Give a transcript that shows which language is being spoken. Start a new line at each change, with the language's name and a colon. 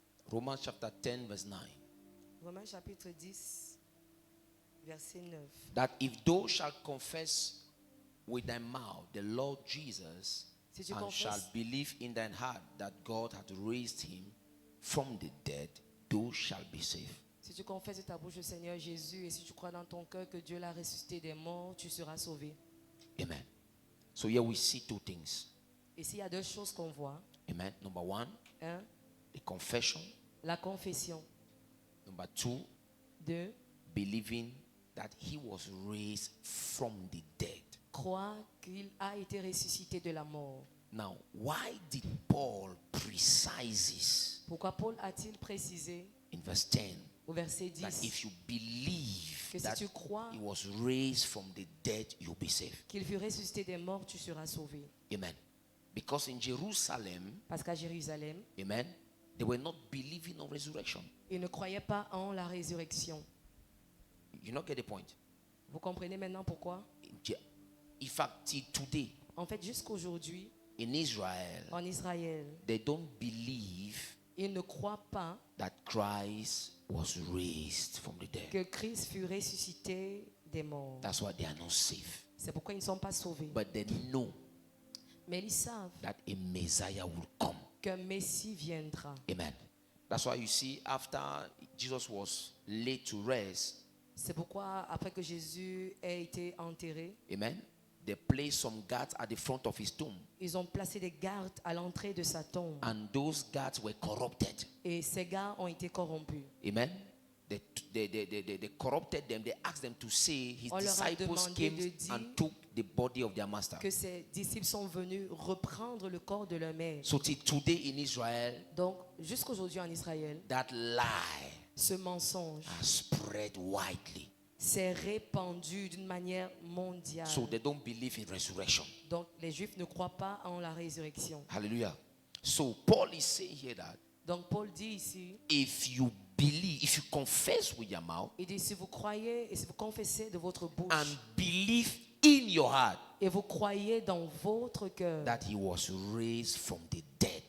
English: Romans chapter 10, verse 9.
French: Romains chapitre 10, verset 9.
English: That if thou shalt confess with thy mouth the Lord Jesus, and shalt believe in thine heart that God hath raised him from the dead, thou shalt be saved.
French: Si tu confesses de ta bouche le Seigneur Jésus et si tu crois dans ton cœur que Dieu l'a ressuscité des morts, tu seras sauvé.
English: Amen. So here we see two things.
French: Ici, il y a deux choses qu'on voit.
English: Amen. Number one, the confession.
French: La confession.
English: Number two, believing that he was raised from the dead.
French: Croire qu'il a été ressuscité de la mort.
English: Now, why did Paul precise this?
French: Pourquoi Paul a-t-il précisé
English: in verse 10
French: au verset 10
English: that if you believe
French: que
English: that
French: si tu crois
English: he was raised from the dead, you'll be saved.
French: Qu'il fut ressuscité des morts, tu seras sauvé.
English: Amen. Because in Jerusalem,
French: parce qu'à Jérusalem,
English: amen, they were not believing on resurrection.
French: Ils ne croyaient pas en la résurrection.
English: You not get the point?
French: Vous comprenez maintenant pourquoi?
English: In fact, till today,
French: en fait, jusqu'aujourd'hui,
English: in Israel,
French: en Israël,
English: they don't believe
French: ils ne croient pas
English: that Christ was raised from the dead.
French: Que Christ fut ressuscité des morts.
English: That's why they are not saved.
French: C'est pourquoi ils ne sont pas sauvés.
English: But they know
French: mais ils savent
English: that a Messiah will come.
French: Qu'un Messie viendra.
English: Amen. That's why you see after Jesus was laid to rest.
French: C'est pourquoi après que Jésus ait été enterré.
English: Amen. They placed some guards at the front of his tomb.
French: Ils ont placé des gardes à l'entrée de sa tombe.
English: And those guards were corrupted.
French: Et ces gardes ont été corrompus.
English: Amen. They corrupted them. They asked them to say his disciples came and took the body of their master.
French: Que ses disciples sont venus reprendre le corps de leur maître.
English: So till today in Israel,
French: donc jusqu'aujourd'hui en Israël,
English: that lie
French: ce mensonge
English: has spread widely.
French: s'est répandu d'une manière mondiale.
English: So they don't believe in resurrection.
French: Donc les Juifs ne croient pas en la résurrection.
English: Hallelujah. So Paul is saying here that
French: donc Paul dit ici,
English: if you believe, if you confess with your mouth,
French: il dit si vous croyez et si vous confessez de votre bouche,
English: and believe in your heart,
French: et vous croyez dans votre cœur,
English: that he was raised from the dead,